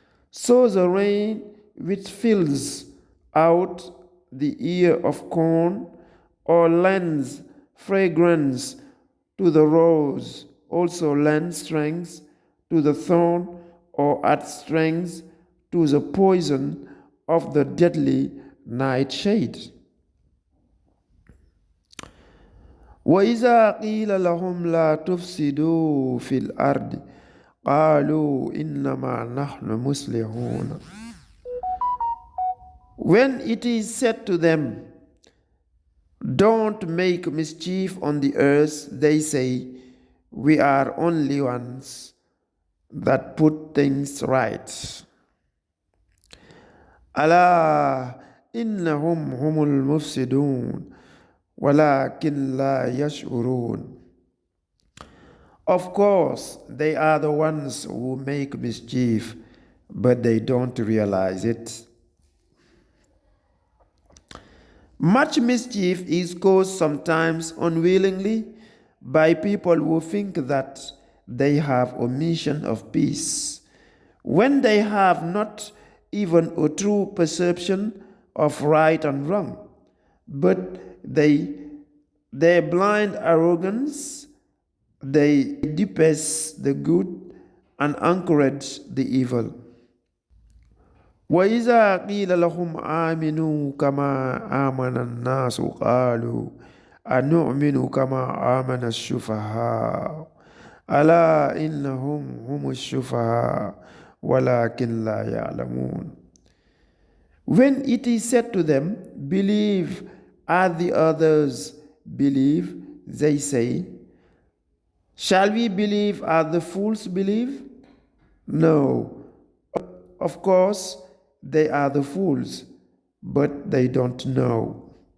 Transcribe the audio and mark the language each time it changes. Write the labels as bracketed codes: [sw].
[en] So the rain which fills out the ear of corn or lends Fragrance to the rose also lends strength to the thorn, or adds strength to the poison of the deadly nightshade. [ar] وإذا قيل لهم لا تفسدوا في الأرض قالوا إنما نحن مصلحون. [en] When it is said to them, don't make mischief on the earth, they say, we are only ones that put things right. [ar] ألا إنهم هم المفسدون ولكن لا يشعرون. [en] Of course, they are the ones who make mischief, but they don't realize it. Much mischief is caused sometimes unwillingly by people who think that they have a mission of peace, when they have not even a true perception of right and wrong, but their blind arrogance, they depace the good and encourage the evil. [ar] وإذا قيل لهم آمنوا كما آمن الناس قالوا أنؤمن كما آمن السفهاء ألا إنهم هم السفهاء ولكن لا يعلمون. [en] When it is said to them, believe as the others believe, they say, shall we believe as the fools believe? No. Of course, they are the fools, but they don't know.